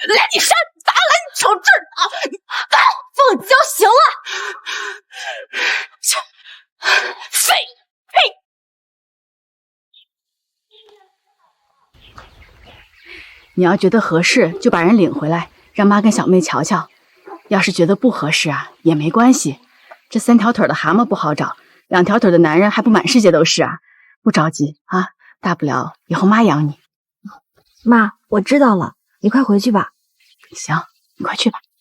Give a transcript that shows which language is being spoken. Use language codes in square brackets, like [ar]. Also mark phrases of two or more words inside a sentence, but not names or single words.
[zh] 你扇，咋來？你瞅這兒啊！來，鳳嬌，行了。廢，呸！你要覺得合適，就把人領回來，讓媽跟小妹瞧瞧。要是覺得不合適啊，也沒關係。這3條腿的蛤蟆不好找，2條腿的男人還不滿世界都是啊！不着急啊，大不了以後媽養你。媽，我知道了，你快回去吧。行，你快去吧。